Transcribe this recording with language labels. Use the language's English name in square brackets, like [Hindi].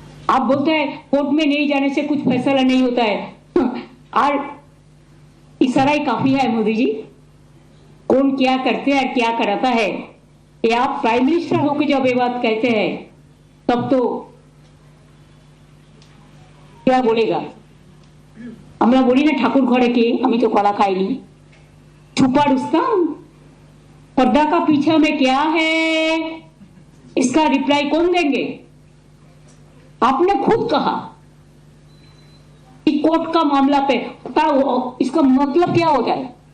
[Hindi] आप बोलते हैं कोर्ट में नहीं जाने से कुछ फैसला नहीं होता है और इशारा ही काफी है मोदी जी। कौन क्या करते हैं और क्या कराता है, ये आप प्राइम मिनिस्टर होकर जब ये बात कहते हैं तब तो क्या बोलेगा? [Bangla] আমরা বলি না ঠাকুর ঘরে কে, আমি তো কলা খাইনি। [Hindi] छुपा रुस्तम, पर्दा का पीछे में क्या है, इसका रिप्लाई कौन देंगे? आपने खुद कहा कि कोर्ट का मामला पे इसका मतलब क्या हो जाए?